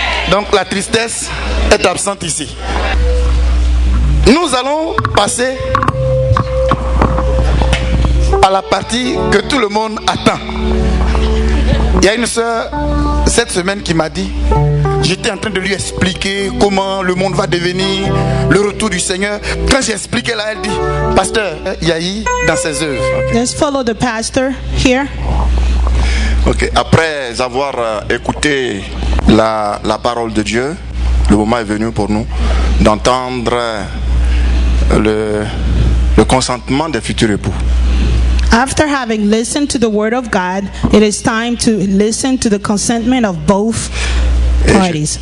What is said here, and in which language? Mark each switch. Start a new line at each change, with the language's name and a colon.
French: Donc la tristesse est absente ici. Nous allons passer à la partie que tout le monde attend. Il y a une sœur cette semaine qui m'a dit, j'étais en train de lui expliquer comment le monde va devenir, le retour du Seigneur. Quand j'ai expliqué là, elle dit, pasteur, Yahi dans ses œuvres.
English: Let's follow the pastor here.
French: Ok, après avoir écouté la parole de Dieu, le moment est venu pour nous d'entendre le consentement des futurs époux.
English: After having listened to the word of God, it is time to listen to the consentment of both parties.